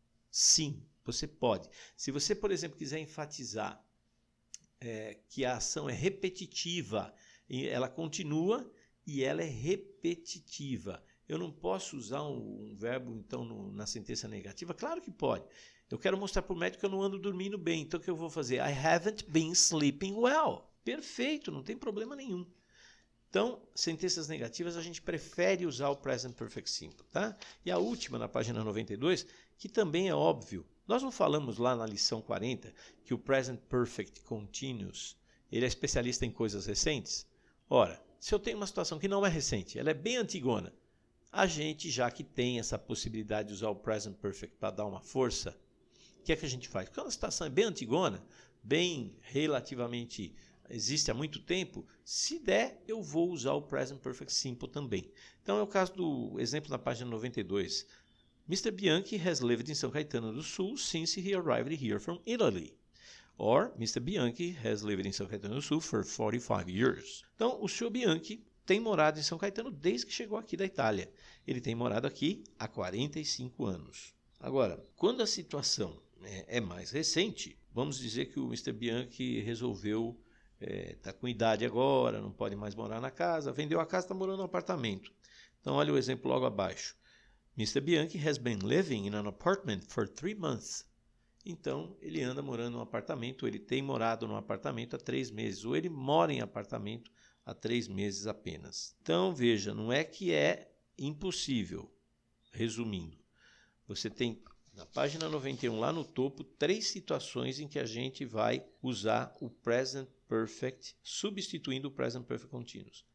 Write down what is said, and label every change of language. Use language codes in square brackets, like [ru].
[pt] Sim, você pode. Se você, por exemplo, quiser enfatizar que a ação é repetitiva, ela continua e ela é repetitiva. Eu não posso usar um verbo, então, na sentença negativa? Claro que pode. Eu quero mostrar para o médico que eu não ando dormindo bem. Então, o que eu vou fazer? [en] I haven't been sleeping well. [pt] Perfeito, não tem problema nenhum. Então, sentenças negativas, a gente prefere usar o present perfect simple, tá? E a última, na página 92, que também é óbvio. Nós não falamos lá na lição 40 que o present perfect continuous, ele é especialista em coisas recentes? Ora, se eu tenho uma situação que não é recente, ela é bem antigona, a gente, já que tem essa possibilidade de usar o present perfect para dar uma força, o que é que a gente faz? Quando a situação é bem antigona, bem relativamente existe há muito tempo, se der, eu vou usar o present perfect simple também. Então é o caso do exemplo na página 92. [en] Mr. Bianchi has lived in São Caetano do Sul since he arrived here from Italy. Or, Mr. Bianchi has lived in São Caetano do Sul for 45 years. [pt] Então, o Sr. Bianchi tem morado em São Caetano desde que chegou aqui da Itália. Ele tem morado aqui há 45 anos. Agora, quando a situação é mais recente, vamos dizer que o Mr. Bianchi resolveu está com idade agora, não pode mais morar na casa, vendeu a casa, está morando no apartamento. Então, olha o exemplo logo abaixo. [en] Mr. Bianchi has been living in an apartment for 3 months. [pt] Então, ele anda morando num apartamento, ele tem morado num apartamento há 3 meses, ou ele mora em apartamento há 3 meses apenas. Então, veja, não é que é impossível. Resumindo, você tem na página 91, lá no topo, 3 situações em que a gente vai usar o present perfect substituindo o present perfect continuous.